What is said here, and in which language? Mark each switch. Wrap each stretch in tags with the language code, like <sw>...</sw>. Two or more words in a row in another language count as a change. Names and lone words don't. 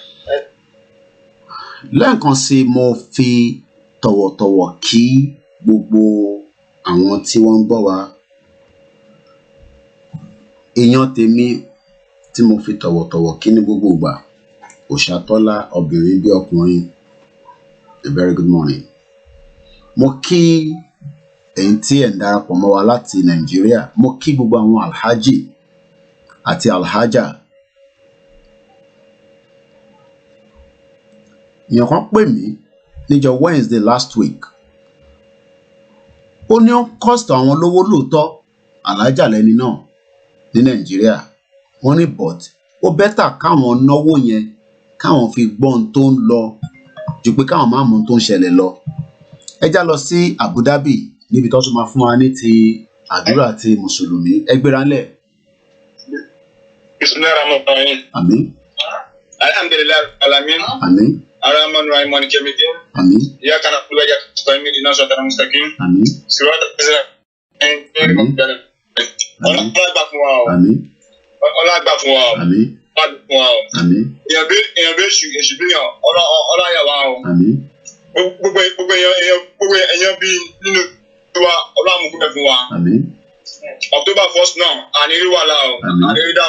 <yo>Lẹ́ẹ̀kan sí mo fi tọ̀wọ̀tọ̀wọ̀ kí gbogbo àwọn tí wọ́n ń gbọ́ wa. Èèyàn tèmi tí mo fi tọ̀wọ̀tọ̀wọ̀ kí ní gbogbo ìgbà, Òṣàtọ́lá obìnrin bí ọkùnrin,</yo> <en>a very good morning.</en> <yo>Mo kí ẹ̀yin tí ẹ̀ ń darapọ̀ mọ́ wa láti Nàìjíríà, mo kí gbogbo àwọn alhaji àti alhaja. Èèyàn kan pè mí níjọ́</yo> <en>Wednesday last week.</en> <yo>Ó ní ó ń cost àwọn lówó lóòótọ́, alhaja lẹni náà ní Nàìjíríà. Wọ́n ní but ó bẹ́tà káwọn náwó yẹn káwọn fi gbọ́ ohun tó ń lọ ju pé káwọn máa mọ ohun tó ń ṣẹlẹ̀ lọ. Ẹ já lọ sí Abu Dhabi níbi tó tún máa fún wa ní ti àdúrà ti mùsùlùmí. Ẹ gbéra ńlẹ̀. Bismillahirrahmanirrahim. Àmín.</yo> <ar>الحمد لله العالمين.</ar> <yo>Àmín.</yo> <ar>الرحمن الرحيم مالك يوم الدين.</ar> <yo>Àmín.</yo> <ar>إياك نعبد وإياك نستعين اهدنا الصراط المستقيم.</ar> <yo>Àmín.</yo> <ar>صراط الذين أنعمت عليهم.</ar> <yo>Ọlá gbà fún wa o. Àmín. Ọlá gbà fún wa o. Àmín. Ọlá gbà fún wa o. Àmín. Èèyàn bí èṣù bí yàn, ọlá yà wá o. Àmín. Gbogbo èèyàn bí nínú wa, ọlá mú kúbẹ̀ fún wa. Àmín. October 1st náà, àníri wà láà o, àníri dàmú.</yo>